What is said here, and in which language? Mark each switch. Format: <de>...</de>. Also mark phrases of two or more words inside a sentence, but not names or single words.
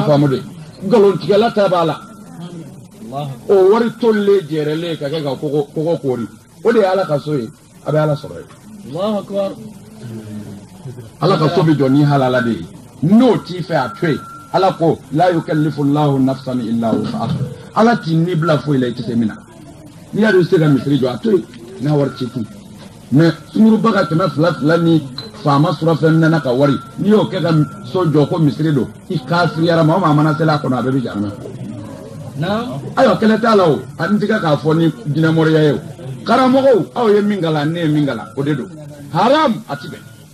<bm>faamu de nkalontigɛla ta b'a la o wari tolilen jɛrɛlen ka kɛ ka kɔgɔ koori o de ye ala ka so ye a bɛ ala sɔrɔ ye ala ka so bɛ jɔ ni halala de ye n'o t'i fɛ a to yen ala ko</bm> <ar>لا يكلف الله نفسا إلا وسعها</ar> <bm>ala t'i ni bila foyi la i tɛ se min na n'i y'a dɔn i tɛ se ka misiri jɔ a to yen n'a wari t'i kun mais sunguruba ka 200 ni faama sɔrɔ fɛn min na ka wari n'i y'o kɛ ka so jɔ ko misiri don i kafiriyara maa o maa mana seli a kɔnɔ a bɛɛ bɛ jahanama ayiwa kɛlɛ t'a la o a n tigɛ k'a fɔ ni jinɛmɔriya ye o karamɔgɔw aw ye min kalan ne ye min kalan o de don haram a ti bɛn</bm>